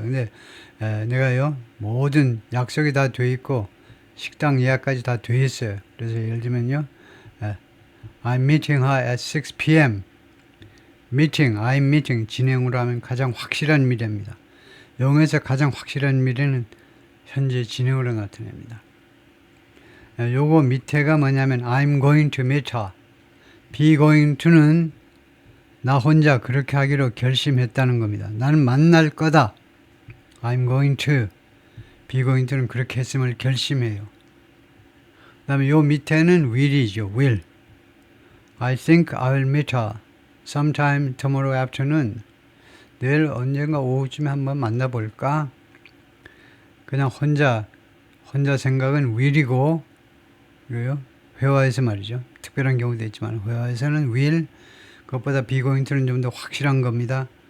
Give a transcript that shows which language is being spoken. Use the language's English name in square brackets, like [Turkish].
[Korean] 근데 내가요. 모든 약속이 다 돼 있고 식당 예약까지 다 돼 있어요. 그래서 예를 들면요. [English] I'm meeting her at 6 p.m. I'm meeting [Korean] 진행으로 하면 가장 확실한 미래입니다. 영어에서 가장 확실한 미래는 현재 진행으로 나타냅니다. 요거 밑에가 뭐냐면 [English] I'm going to meet her. be going to [Korean] 는 나 혼자 그렇게 하기로 결심했다는 겁니다. 나는 만날 거다. [English] I'm going to. be going to [Korean] 는 그렇게 했음을 결심해요. 그 다음에 요 밑에는 will이죠. [English] will. I think I will meet her sometime tomorrow afternoon. [Korean] 내일 언젠가 오후쯤에 한번 만나볼까? 그냥 혼자 생각은 will이고, 이거요. 회화에서 말이죠. 특별한 경우도 있지만 회화에서는 will, 그것보다 [English] be going to [Korean] 는 좀 더 확실한 겁니다.